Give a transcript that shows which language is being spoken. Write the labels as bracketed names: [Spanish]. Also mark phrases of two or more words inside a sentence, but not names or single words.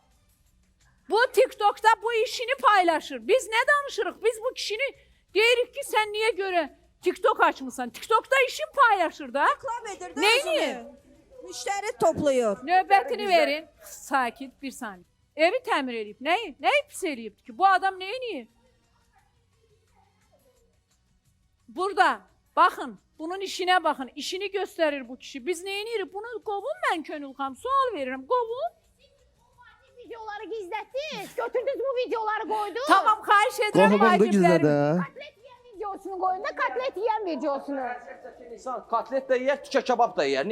[Turkish] Bu TikTok'ta bu işini paylaşır. [Azerbaijani] Biz ne danışırıq? Biz bu kişini deyirik ki sen niye göre TikTok açmışsan? [Turkish] TikTok'ta işini paylaşır da. [Azerbaijani] Reklam edir də [Turkish] Neyini? [Azerbaijani] özünü. Müştəri toplayır. Növbətini verin. Sakit bir saniye. Evi təmir edib. Neyi pis eləyibdi ki? [Turkish] Bu adam neyini? Burada. Bakın. Bunun işine bakın. İşini gösterir bu kişi. Biz neyini? [Azerbaijani] Bunu qovun mən Könül xanım. Sual verirəm. Qovun. Videoları gizlətdiniz, götürdünüz bu videoları qoydunuz. Tamam, xahiş edirəm Qohumundu gizlədə. Katlet yiyən videosunu qoyun da, katlet yiyən videosunu. İnsan katlet də yeyər, tükə kebab da yeyər.